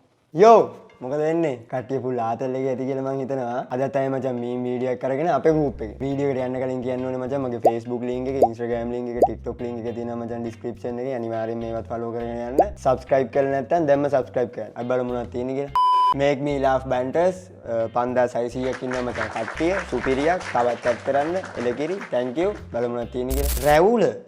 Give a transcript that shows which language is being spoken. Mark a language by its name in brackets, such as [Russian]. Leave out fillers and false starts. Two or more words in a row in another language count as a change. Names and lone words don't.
[Sinhala] යෝ මොකද වෙන්නේ කට්ටිය ෆුල් ආතල් එකේ ඇති කියලා මං හිතනවා අද තමයි මචං මේ වීඩියෝ එක කරගෙන අපේ ගෲප් එකේ වීඩියෝ එකට යන්න කලින් කියන්න ඕනේ මචං මගේ Facebook link එක Instagram link එක TikTok link එක තියෙනවා මචං description එකේ අනිවාර්යෙන් මේවත් follow කරගෙන යන්න subscribe කරලා නැත්නම් දැම්ම subscribe කරන්න අපි බලමු මොනවද තියෙන්නේ කියලා [English] make me laugh banters [Sinhala] 5600ක් ඉන්නවා මචං කට්ටිය සුපිරියක් තවත් chat කරන්න එලකිරි [English] thank you [Sinhala] බලමු මොනවද තියෙන්නේ කියලා රැවුල